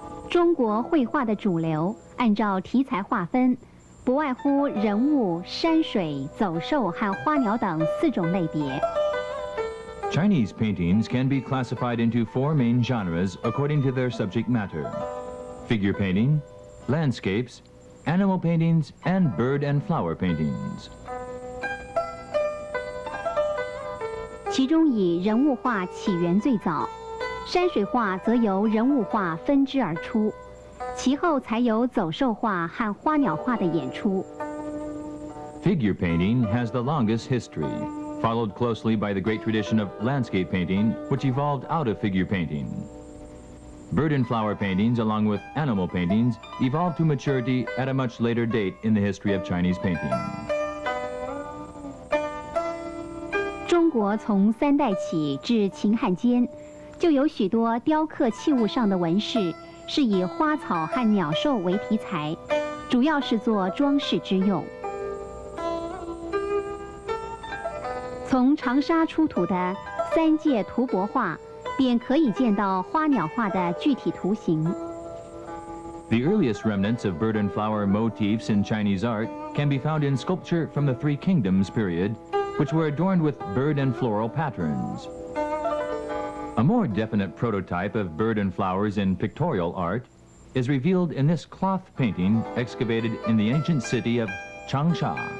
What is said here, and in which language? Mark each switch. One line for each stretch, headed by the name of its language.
Chinese: 中国绘画的主流按照题材划分，不外乎人物、山水、走兽和花鸟等4种类别。
English: Chinese paintings can be classified into 4 main genres according to their subject matter: figure painting, landscapes, animal paintings, and bird and flower paintings.
Chinese: 其中以人物画起源最早，山水画则由人物画分支而出，其后才有走兽画和花鸟画的演出。
English: Figure painting has the longest history, followed closely by the great tradition of landscape painting, which evolved out of figure painting. Bird and flower paintings, along with animal paintings, evolved to maturity at a much later date in the history of Chinese painting.
Chinese: 中国从3代起至秦汉间，就有许多雕刻器物上的纹饰是以花草和鸟兽为题材，主要是做装饰之用。从长沙出土的3界图帛画，便可以见到花鸟画的具体图形。
English: The earliest remnants of bird and flower motifs in Chinese art can be found in sculpture from the Three Kingdoms period, which were adorned with bird and floral patterns. A more definite prototype of bird and flowers in pictorial art is revealed in this cloth painting excavated in the ancient city of Changsha.